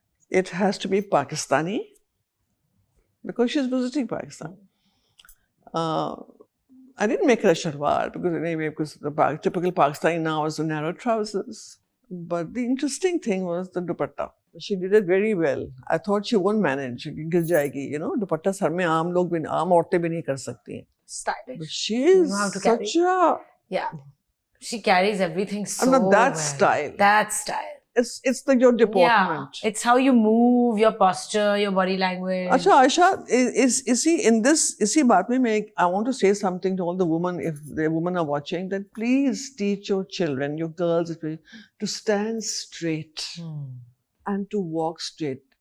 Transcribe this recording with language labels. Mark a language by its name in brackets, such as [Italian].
[English] It has to be Pakistani because she's visiting Pakistan. I didn't make her a shalwar because the typical Pakistani now is the narrow trousers. But the interesting thing was the dupatta. She did it very well. I thought she won't manage. [Hindi] गिर जाएगी, [English] you know. [Hindi] Dupatta sir में आम औरतें भी नहीं कर सकती हैं. [English] Stylish. But she is such a... Yeah. She carries everything so not that well. style. That style. It's your deportment. Yeah. It's how you move, your posture, your body language. [Hindi] अच्छा आयशा, इसी बात में [English] I want to say something to all the women, if the women are watching, that please teach your children, your girls, to stand straight and to walk straight.